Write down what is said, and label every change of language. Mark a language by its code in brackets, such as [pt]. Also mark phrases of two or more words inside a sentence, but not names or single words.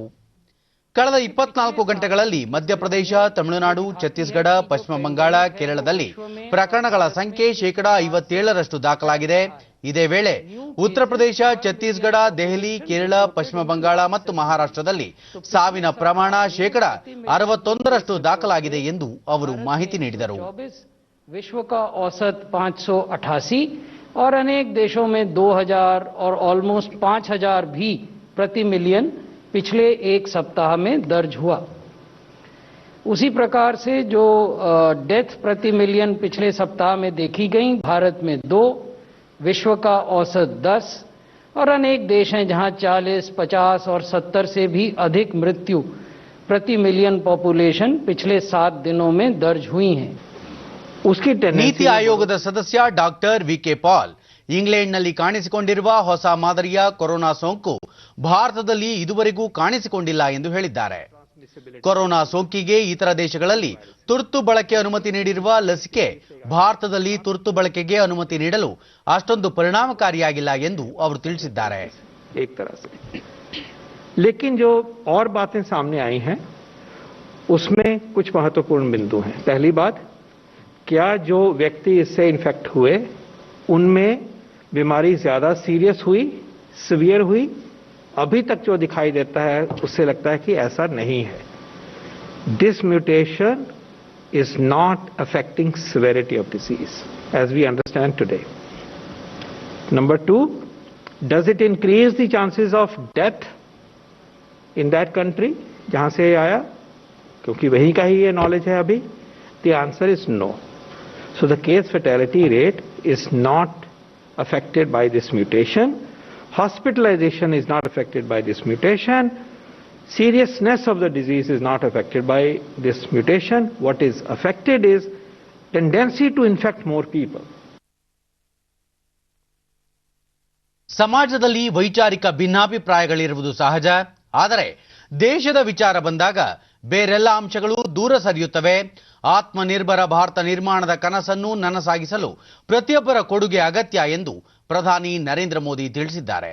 [kn] ಕಳೆದ 24 ಗಂಟೆಗಳಲ್ಲಿ ಮಧ್ಯಪ್ರದೇಶ, ತಮಿಳುನಾಡು, ಛತ್ತೀಸ್ಗಢ, ಪಶ್ಚಿಮ ಬಂಗಾಳ, ಕೇರಳದಲ್ಲಿ ಪ್ರಕರಣಗಳ ಸಂಖ್ಯೆ 57% ದಾಖಲಾಗಿದೆ. ಇದೇ ವೇಳೆ ಉತ್ತರ ಪ್ರದೇಶ, ಛತ್ತೀಸ್ಗಢ, ದೆಹಲಿ, ಕೇರಳ, ಪಶ್ಚಿಮ ಬಂಗಾಳ ಮತ್ತು ಮಹಾರಾಷ್ಟ್ರದಲ್ಲಿ ಸಾವಿನ ಪ್ರಮಾಣ 61% ದಾಖಲಾಗಿದೆ ಎಂದು ಅವರು ಮಾಹಿತಿ ನೀಡಿದರು. [hi] विश्व का औसत 588 और अनेक देशों में 2000 और ऑलमोस्ट 5000 भी प्रति मिलियन पिछले एक सप्ताह में दर्ज हुआ. उसी प्रकार से जो डेथ प्रति मिलियन पिछले सप्ताह में देखी गई, भारत में 2, विश्व का औसत 10 और अनेक देश हैं जहां 40, 50 और 70 से भी अधिक मृत्यु प्रति [en] million population [hi] पिछले 7 दिनों में दर्ज हुई हैं. [kn] ನೀತಿ ಆಯೋಗದ ಸದಸ್ಯ ಡಾಕ್ಟರ್ ವಿಕೆ ಪಾಲ್ ಇಂಗ್ಲೆಂಡ್ನಲ್ಲಿ ಕಾಣಿಸಿಕೊಂಡಿರುವ ಹೊಸ ಮಾದರಿಯ ಕೊರೋನಾ ಸೋಂಕು ಭಾರತದಲ್ಲಿ ಇದುವರೆಗೂ ಕಾಣಿಸಿಕೊಂಡಿಲ್ಲ ಎಂದು ಹೇಳಿದ್ದಾರೆ. ಕೊರೋನಾ ಸೋಂಕಿಗೆ ಇತರ ದೇಶಗಳಲ್ಲಿ ತುರ್ತು ಬಳಕೆ ಅನುಮತಿ ನೀಡಿರುವ ಲಸಿಕೆ ಭಾರತದಲ್ಲಿ ತುರ್ತು ಬಳಕೆಗೆ ಅನುಮತಿ ನೀಡಲು ಅಷ್ಟೊಂದು ಪರಿಣಾಮಕಾರಿಯಾಗಿಲ್ಲ ಎಂದು ಅವರು ತಿಳಿಸಿದ್ದಾರೆ. [hi] एक तरह से लेकिन जो और बातें सामने आई हैं उसमें कुछ महत्वपूर्ण बिंदु हैं. पहली बात, क्या जो व्यक्ति इससे इन्फेक्ट हुए उनमें बीमारी ज्यादा सीरियस हुई, सिवियर हुई? अभी तक जो दिखाई देता है उससे लगता है कि ऐसा नहीं है. [en] this mutation is not affecting severity of disease as we understand today. Number 2, does it increase the chances of death in that country [hi] जहां से आया, क्योंकि वहीं का ही ये नॉलेज है अभी? [en] The answer is no. So the case fatality rate is not affected by this mutation. Hospitalization is not affected by this mutation. Seriousness of the disease is not affected by this mutation. What is affected is tendency to infect more people. [kn] ಸಮಾಜದಲ್ಲಿ ವೈಚಾರಿಕ ಭಿನ್ನಾಭಿಪ್ರಾಯಗಳಿರುವುದು ಸಹಜ. ಆದರೆ ದೇಶದ ವಿಚಾರ ಬಂದಾಗ ಬೇರೆಲ್ಲ ಅಂಶಗಳು ದೂರ ಸರಿಯುತ್ತವೆ. ಆತ್ಮನಿರ್ಭರ ಭಾರತ ನಿರ್ಮಾಣದ ಕನಸನ್ನು ನನಸಾಗಿಸಲು ಪ್ರತಿಯೊಬ್ಬರ ಕೊಡುಗೆ ಅಗತ್ಯ ಎಂದು ಪ್ರಧಾನಿ ನರೇಂದ್ರ ಮೋದಿ ತಿಳಿಸಿದ್ದಾರೆ.